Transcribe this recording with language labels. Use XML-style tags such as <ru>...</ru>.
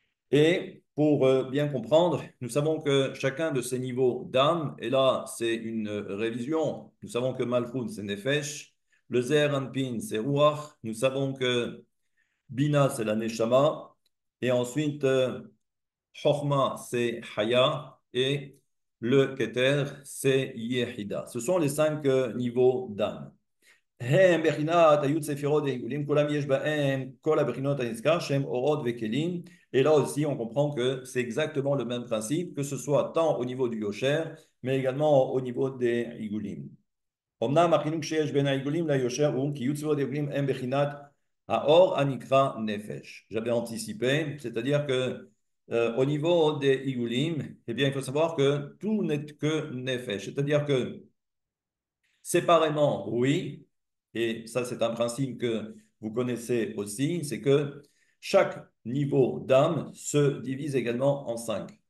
<fr>Et pour bien comprendre, nous savons que chacun de ces niveaux d'âme, et là c'est une révision, nous savons que Malchut c'est Nefesh, le Zer Anpin c'est Ruach, nous savons que Bina c'est la Neshama, et ensuite Chochma c'est Haya, et le Keter c'est Yehida. Ce sont les 5 niveaux d'âme.</fr> <he>הם בחינת היוד ספירות העיגולים, כולם יש בהם כל הבחינות הנזכר שהם אורות וכלים.</he> <fr>Et là aussi, on comprend que c'est exactement le même principe, que ce soit tant au niveau du Yosher, mais également au niveau des עיגולים.</fr> <he>אמנם החילוק שיש בין העיגולים ליושר הוא כי יוד ספירות העיגולים הם בחינת האור הנקרא נפש.</he> <fr>J'avais anticipé, c'est-à-dire que au niveau des עיגולים, eh bien, il faut savoir que tout n'est que nefesh, c'est-à-dire que séparément, oui, et ça c'est un principe que vous connaissez aussi, c'est que chaque niveau d'âme se divise également en 5.</fr>